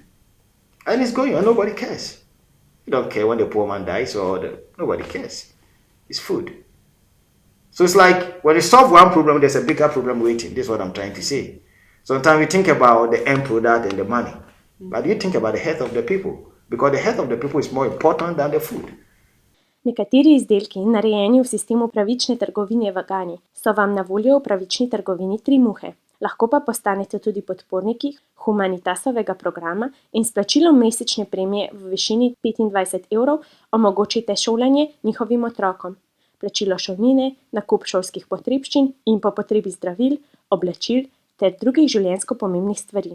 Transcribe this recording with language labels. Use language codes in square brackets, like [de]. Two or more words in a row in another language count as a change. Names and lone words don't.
[en] And it's going on, nobody cares. You don't care when the poor man dies nobody cares. It's food. So it's like when you solve one problem, there's a bigger problem waiting. This is what I'm trying to say. Sometimes we think about the end product and the money. But you think about the health of the people. Because the health of the people is more important than the food. [sl] Nekateri izdelki, narejeni v sistemu pravične trgovine v Gani, so vam na voljo v pravični trgovini 3 muhe. Lahko pa postanete tudi podporniki humanitasovega programa in s plačilom mesečne premije v višini 25 € omogočite šolanje njihovim otrokom, plačilo šolnine, nakup šolskih potrebščin in po potrebi zdravil, oblačil ter drugih življenjsko pomembnih stvari.